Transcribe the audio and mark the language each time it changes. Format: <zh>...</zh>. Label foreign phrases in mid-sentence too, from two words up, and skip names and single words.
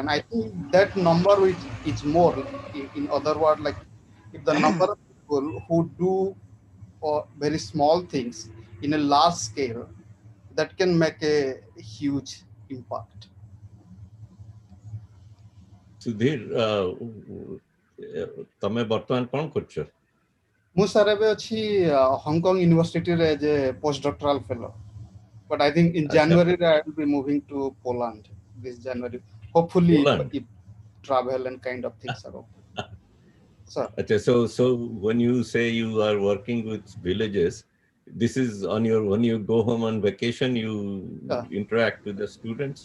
<en>And I think that number is more. In other words, like if the number of people who do very small things in a large scale, that can make a huge impact. Sudhir,</en> <or>ତମେ ବର୍ତ୍ତମାନ କ'ଣ କରୁଛ? ମୁଁ ସାର୍ ଏବେ ଅଛି ହଂକଂ ୟୁନିଭର୍ସିଟିରେ</or> <en>as a postdoctoral fellow, but I think in January I will be moving to Poland this January. Hopefully, if travel and kind of things are okay. Sir. Okay, so when you say you are working with villages, this is on your when you go home on vacation, you interact with the students.</en>